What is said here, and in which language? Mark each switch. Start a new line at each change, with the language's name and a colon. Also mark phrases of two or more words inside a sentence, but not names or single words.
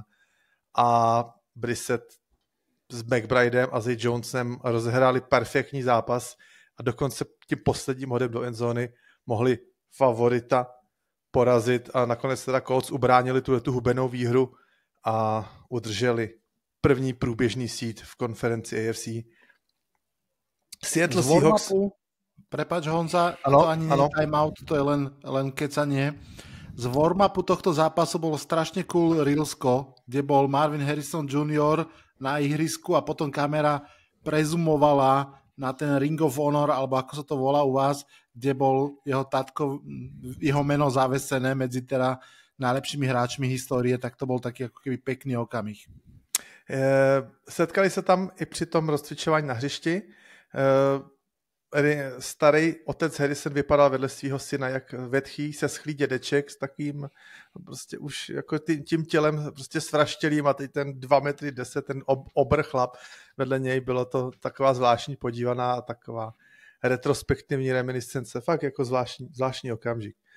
Czech: A Brissett s McBridem a Zay Jonesem rozehráli perfektní zápas a dokonce tím posledním hodem do endzóny mohli favorita porazit a nakonec teda Colts ubránili tu hubenou výhru a udrželi první průběžný seed v konferenci AFC. Seattle Seahawks.
Slovak: Prepač Honza, to ani nie je timeout, to je len kecanie. Z warm-upu tohto zápasu bolo strašne cool reelsko, kde bol Marvin Harrison Jr. na ihrisku a potom kamera prezumovala na ten Ring of Honor, alebo ako sa to volá u vás, kde bol jeho tatko, jeho meno zavesené medzi teda najlepšími hráčmi histórie, tak to bol taký ako keby pekný okamih.
Czech: Setkali se tam i při tom rozcvičování na hřišti. Starý otec Harrison vypadal vedle svého syna jak vetchý se schlý dědeček s takým prostě už jako tím tělem prostě svraštělým a teď ten 2,10 metry, ten obr chlap vedle něj, bylo to taková zvláštní podívaná a taková retrospektivní reminiscence, fakt jako zvláštní okamžik.